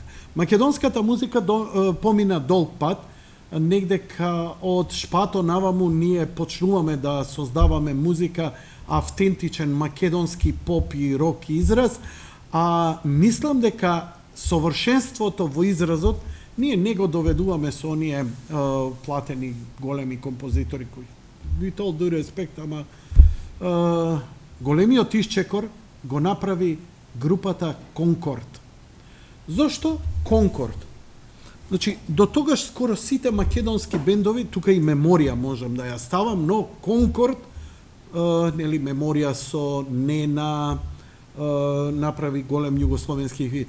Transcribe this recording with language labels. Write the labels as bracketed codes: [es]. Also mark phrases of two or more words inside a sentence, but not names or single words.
[mk] Македонската музика помина долг пат, негде од Шпато наваму ние почнуваме да создаваме музика, автентичен македонски поп и рок израз, а мислам дека совршенството во изразот ние не го доведуваме со оние платени големи композитори кои [en] with all due respect, [mk] ама големиот исчекор го направи групата Конкорд. Зошто Конкорд? Значи, до тогаш скоро сите македонски бендови, тука и Меморија можам да ја ставам, но Конкорд, нели, Меморија со Нена, направи голем југословенски хит.